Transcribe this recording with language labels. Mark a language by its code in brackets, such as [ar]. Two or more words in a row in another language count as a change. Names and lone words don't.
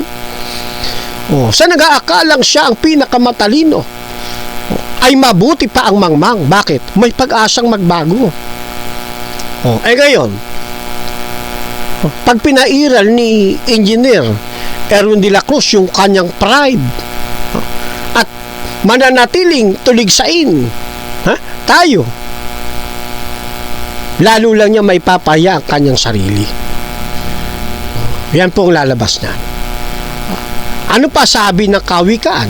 [tl] Sa nag-aakalang siya ang pinakamatalino, ay mabuti pa ang mangmang. Bakit? May pag-asang magbago. Ngayon, pag pinairal ni Engineer Erwin de la Cruz yung kanyang pride at mananatiling tuligsain tayo, lalo lang niya may papaya ang kanyang sarili. Yan po ang lalabas na. Ano pa sabi ng Kawikaan?